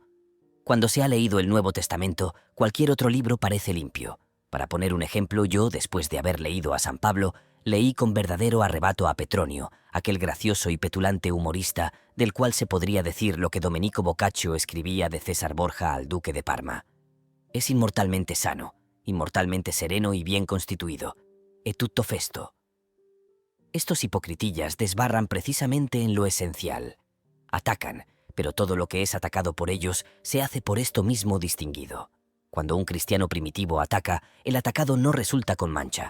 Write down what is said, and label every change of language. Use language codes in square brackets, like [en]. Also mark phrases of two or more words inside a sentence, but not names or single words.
[es] Cuando se ha leído el Nuevo Testamento, cualquier otro libro parece limpio. Para poner un ejemplo, yo, después de haber leído a San Pablo, leí con verdadero arrebato a Petronio, aquel gracioso y petulante humorista del cual se podría decir lo que Domenico Boccaccio escribía de César Borja al duque de Parma. Es inmortalmente sano, inmortalmente sereno y bien constituido. [it] E tutto festo. [es] Estos hipocritillas desbarran precisamente en lo esencial. Atacan, pero todo lo que es atacado por ellos se hace por esto mismo distinguido. Cuando un cristiano primitivo ataca, el atacado no resulta con mancha.